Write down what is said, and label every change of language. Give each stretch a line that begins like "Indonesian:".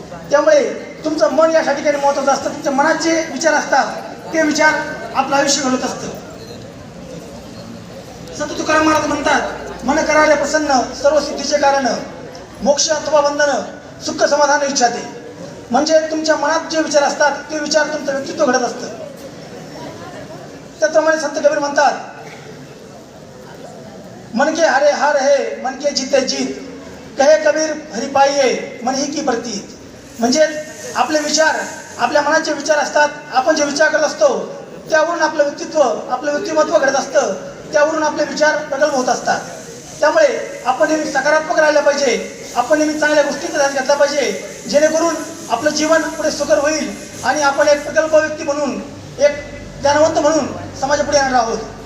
Marathi: त्यामुळे तुमचं मन या ठिकाणी महत्त्वाचं असतं। तुमच्या मनात जे विचार असतात ते विचार आपलं आयुष्य घडवत असतं। संत तुकाराम महाराज म्हणतात, मन कराले प्रसन्न सर्व सिद्धीचे कारण, मोक्ष अथवा बंधन सुख समाधान इच्छाते। म्हणजे तुमच्या मनात जे विचार असतात ते विचार तुमचं व्यक्तित्व घडत असतं। त्याप्रमाणे संत कबीर म्हणतात,
Hindi: मन के हारे हार है मन के जीते जीत, कहे कबीर हरि पाइये मन ही की प्रतीत।
Marathi: म्हणजे आपले विचार, आपल्या मनाचे विचार असतात। आपण जे विचार करत असतो त्यावरून आपलं व्यक्तित्व, आपलं व्यक्तिमत्व घडत असतं। त्यावरून आपले विचार प्रगल्भ होत असतात। त्यामुळे आपण नेहमी सकारात्मक राहिलं पाहिजे। आपण नेहमी चांगल्या गोष्टींचा ध्यान घेतला पाहिजे, जेणेकरून आपलं जीवन पुढे सुकर होईल आणि आपण एक प्रगल्भ व्यक्ती म्हणून, एक ज्ञानवंत म्हणून समाजापुढे येणार आहोत।